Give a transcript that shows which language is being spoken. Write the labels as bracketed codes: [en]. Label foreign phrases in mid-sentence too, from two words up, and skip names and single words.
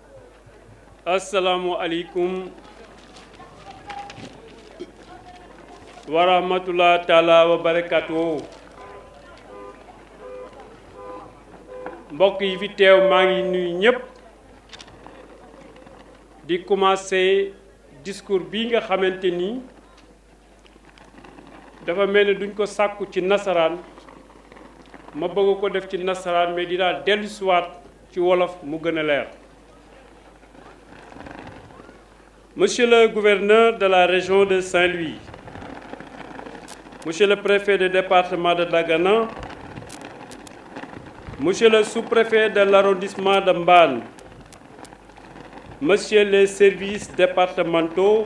[ar] Assalamu alaikum. ورحمة الله تعالى وبركاته. [wo] mbokk yi fi teew maa ngi nuyu ñëpp di [fr] commencer discours [wo] bi nga xamante ni dafa mel ni duñ ko sàkku ci nasaraan ma bëgg ko def ci nasaraan mais dinaa dellusiwaat ci wolof mu gën a leer. [fr] Monsieur le gouverneur de la région de Saint-Louis, Monsieur le préfet du département de Dagana, Monsieur le sous-préfet de l'arrondissement de Mbane, Monsieur les services départementaux,